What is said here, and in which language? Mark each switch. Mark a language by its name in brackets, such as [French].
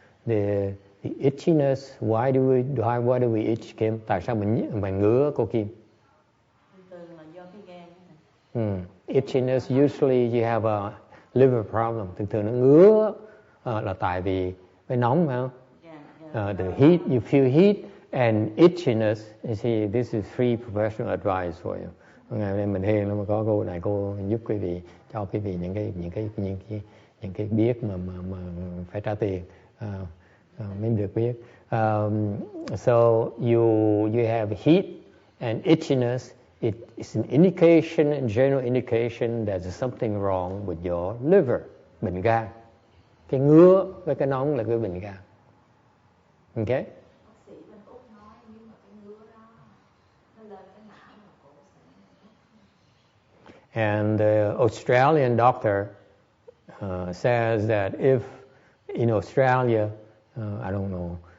[English] The itchiness, why do we itch, Kim? [Vietnamese] Tại sao mình ngứa, cô Kim? Thường là do cái gan. [English] Itchiness, usually you have a liver problem. [Vietnamese] Thường nó ngứa là tại vì cái nóng phải không? [English] The heat, you feel heat and itchiness. You see, this is free professional advice for you. [Vietnamese] Ngày nay mình hiền lắm, mà có cô này, cô giúp quý vị, cho quý vị những cái biết mà phải trả tiền. Mới được biết. [English] So you have heat and itchiness. It's an indication, a general indication that there's something wrong with your liver, [Vietnamese] bệnh gan. Cái ngứa với cái nóng là cái bệnh gan. [English] Okay? [Vietnamese] Bác sĩ bên Úc nói nhưng mà cái ngứa đó nó lên cái não là cổ sẽ. [English] And the Australian doctor says that if in Australia, I don't know.